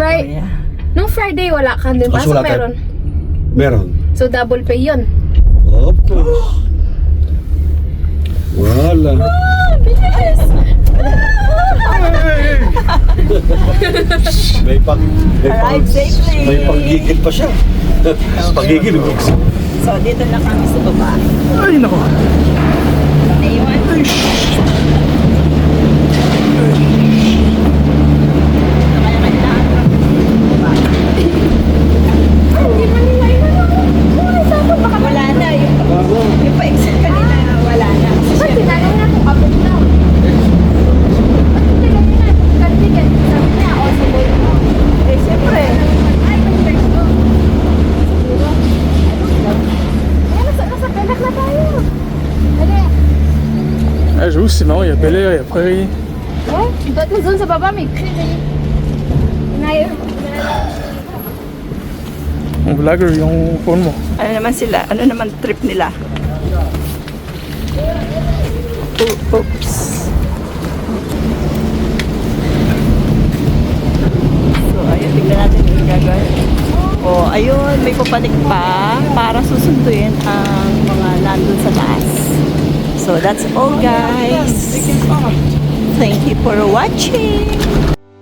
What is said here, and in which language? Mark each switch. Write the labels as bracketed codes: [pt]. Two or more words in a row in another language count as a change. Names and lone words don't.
[tl] Fri- kuya. Nung Friday, wala ka din Kasi pasok, wala tayo. meron. Meron. So, [en] double pay [tl] yun. [en] Of course. [tl] Wala. may pang... [en] Arrive safely. [tl] May panggigil pa siya. Panggigil. So, dito na kami sa baba. Ay, nako. Naiwan. Kaya kailangan baba. Wala na. Yung pa-exit kanina, wala na. Ba't tinanong na kung abot na? Ba't hindi kanina? Kanina, sabi niya, [en] also boy [tl] mo. Eh, siyempre. Ay, mag-search ko. Siguro. Ay, nasa pelak na tayo. Dali. [fr] Ah, j'avoue, c'est marrant, il y a Bel Air, il y a Prairie. [tl] Oh, dati doon sa baba may kriri. Ngayon. Yung vlogger, yung phone mo. Ano naman sila? Ano naman trip nila? Oops. So, ayun, tignan natin yung gagawin. Oh, ayun, may papanik pa para susunduin ang mga nandun sa taas. [en] So, that's all, guys. Thank you for watching.